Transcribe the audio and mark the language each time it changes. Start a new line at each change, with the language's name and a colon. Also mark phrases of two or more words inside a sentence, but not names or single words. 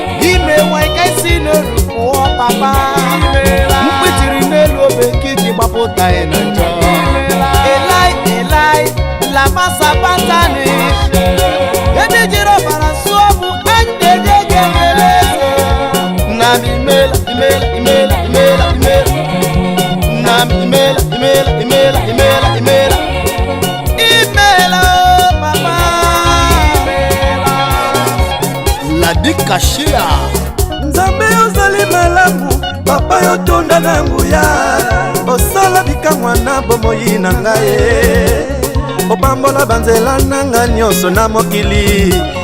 Igbo: Ime nwa ike si n'elu pụọ, papa. Mkpi tiri n'elu obe nke iji gbapụta ya na njọ.
Aramaic: Eli, Eli, lama sabatani.
Igbo: Ebe jiri ọbara sụọ bụ anyị na-enye gị ekele. Nna m imela, imela, imela, imela, imela. Nna m imela, imela, imela, imela, imela. Imela, oh, papa. La Dikashia.
Lingala: Nzambe ozali malamu, papa yo tonda na nguya. Osala bikamwa na bomoi na ngai. Obambola banzela na nga nyonso na mokili.